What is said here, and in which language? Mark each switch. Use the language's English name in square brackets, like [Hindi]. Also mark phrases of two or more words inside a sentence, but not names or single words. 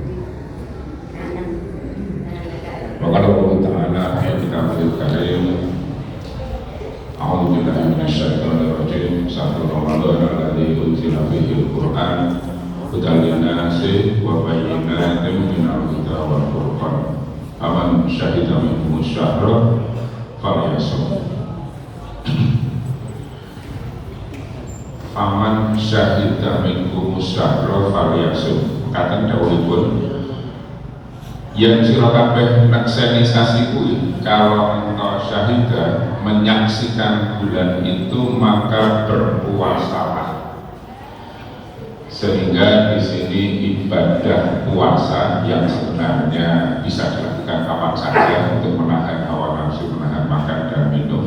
[Arabic] وقال الله تعالى في كتابه الكريم أعوذ بالله من الشيطان الرجيم شهر رمضان الذي أنزل فيه القرآن هدى للناس وبينات من الهدى والفرقان فمن شهد منكم الشهر فليصم. فمن شهد منكم الشهر فليصم. [Indonesian] Kata [Javanese] dawuhipun yang sira kabeh nakseni sasi kuwi [Indonesian] kalau engkau syahida menyaksikan bulan itu maka berpuasalah. Sehingga di sini ibadah puasa yang sebenarnya bisa dilakukan kapan saja untuk menahan hawa nafsu, menahan makan dan minum.